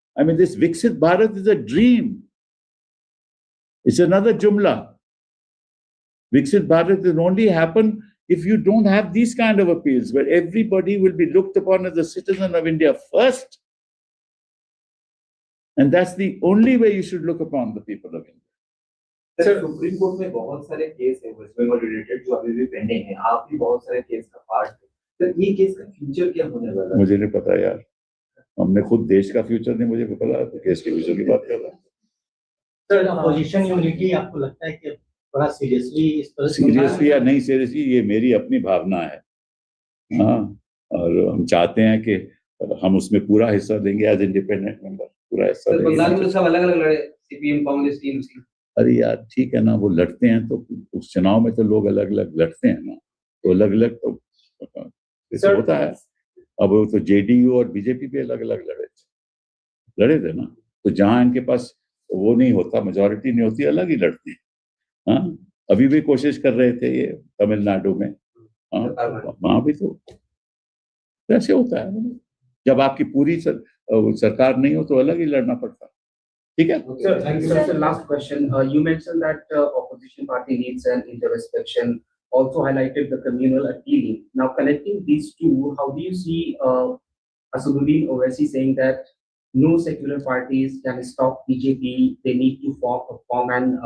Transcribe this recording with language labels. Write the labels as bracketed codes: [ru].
[en] This Viksit Bharat is a dream. It's another jumla. Viksit Bharat will only happen if you don't have these kind of appeals, where everybody will be looked upon as a citizen of India first. And that's the only way you should look upon the people of India. [hi] Sir supreme court में बहुत सारे case है waste Bengal related जो अभी भी pending है, आप भी बहुत सारे केस का पार्ट है, तो ये केस का फ्यूचर क्या होने वाला है? मुझे नहीं पता यार, हमने खुद देश का फ्यूचर नहीं मुझे पता, तो केस के फ्यूचर की बात कर रहा है। सर अपोजिशन यूनिटी आपको लगता है कि बड़ा सीरियसली या नहीं सीरियसली, ये मेरी अपनी भावना है। हाँ, और हम चाहते हैं कि हम उसमें पूरा हिस्सा देंगे [en] as independent member, [hi] पूरा हिस्सा देंगे। बंगाल में सब अलग-अलग लड़े, सीपीएम, कांग्रेस, टीएमसी। अरे यार ठीक है ना, वो लड़ते हैं तो उस चुनाव में तो लोग अलग अलग लड़ते हैं ना, तो अलग अलग तो होता है। अब वो तो जेडीयू और बीजेपी भी अलग अलग लड़े थे ना, तो जहां इनके पास वो नहीं होता, मेजोरिटी नहीं होती, अलग ही लड़ते हैं। हाँ, अभी भी कोशिश कर रहे थे ये तमिलनाडु में, हाँ, वहां भी तो ऐसे होता है। जब आपकी पूरी सरकार नहीं हो तो अलग ही लड़ना पड़ता है। ठीक है? [en] Sir, thank you. Sir, last question. You mentioned that opposition party needs an introspection. Also highlighted the communal appealing. Now, connecting these two, how do you see Asaduddin Owaisi saying that no secular parties can stop BJP? They need to form an.